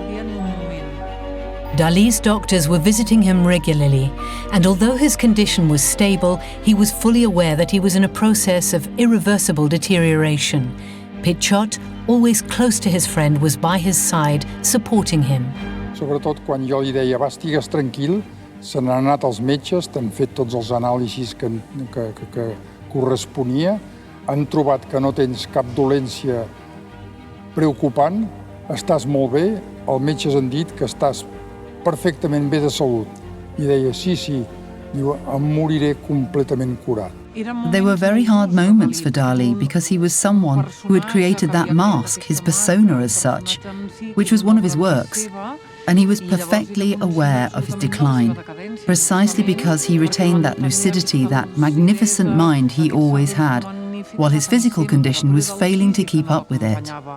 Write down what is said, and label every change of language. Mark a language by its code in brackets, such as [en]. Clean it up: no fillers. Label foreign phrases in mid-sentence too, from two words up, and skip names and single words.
[en] Dali's doctors were visiting him regularly, and although his condition was stable, he was fully aware that he was in a process of irreversible deterioration. Pichot, always close to his friend, was by his side, supporting him. [ca] Sobretot quan jo li deia, va, estigues tranquil, se n'han anat els metges, t'han fet tots els anàlisis que corresponia, han trobat que no tens cap dolència preocupant, estàs molt bé, els metges han dit que estàs perfectament bé de salut. I deia, sí, diu, em moriré completament curat. [en] They were very hard moments for Dali because he was someone who had created that mask, his persona as such, which was one of his works. And he was perfectly aware of his decline, precisely because he retained that lucidity, that magnificent mind he always had, while his physical condition was failing to keep up with it.